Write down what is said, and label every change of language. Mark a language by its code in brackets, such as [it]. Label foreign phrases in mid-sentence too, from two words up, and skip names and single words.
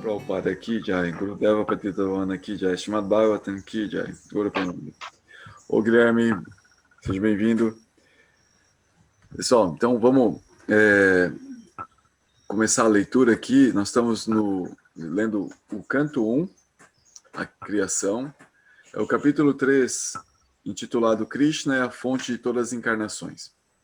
[hi] प्रभुपाद की जय, गुरुदेव पतितपावन की जय, श्रीमद्भागवतम् की जय, गुरु प्रेमानंद. [pt] Ô Guilherme, seja bem-vindo. Pessoal, então vamos começar a leitura aqui. Nós estamos lendo o canto 1, a criação. É o capítulo 3, intitulado Krishna é a fonte de todas as encarnações.